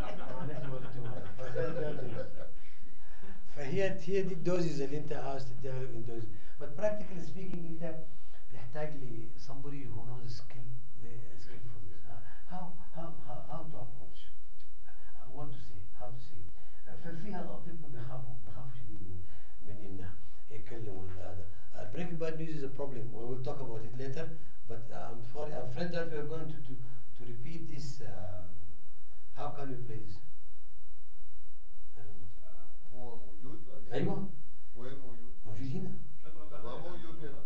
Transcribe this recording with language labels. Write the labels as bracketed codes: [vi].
[ar] معلش والدته فهي دي الدوزز اللي انت عاوز تديها له الدوز. [en] But practically speaking انت بيحتاج ل somebody who knows skill for this. How to approach, what to say, how to say. [ar] ففي الأطباء بيخافوا شديد من إنه يكلموا هذا. [en] Breaking bad news is a problem. We will talk about it later. But I'm afraid that we are going to repeat this. How can we play this? I don't know. [ar] هو موجود؟ أيوة. وين موجود؟ موجود هنا. ما موجود هنا.